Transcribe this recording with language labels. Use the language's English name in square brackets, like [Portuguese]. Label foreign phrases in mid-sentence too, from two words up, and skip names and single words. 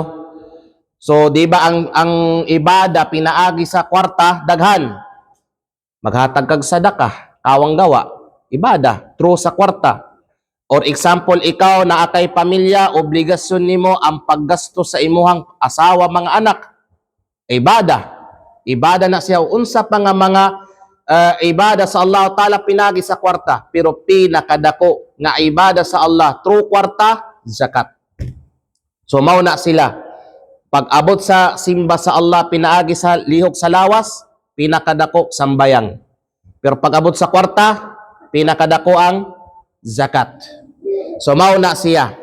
[Cebuano] So, di ba ang ibada pinaagi sa kwarta, daghan. Maghatag kag sadaka, kawang gawa, ibada, through sa kwarta. Or example, ikaw na atay pamilya, obligasyon nimo ang paggasto sa imuhang asawa, mga anak. Ibada. Ibada na siya. Unsa pa nga mga ibada sa Allah Ta'ala pinagi sa kwarta. Pero pinakadako nga ibada sa Allah through kwarta, zakat. So, mauna sila. Pag-abot sa simba sa Allah, pinaagi sa lihok sa lawas, pinakadako sambayang. Pero pag-abot sa kwarta, pinakadako ang zakat. So, mauna siya.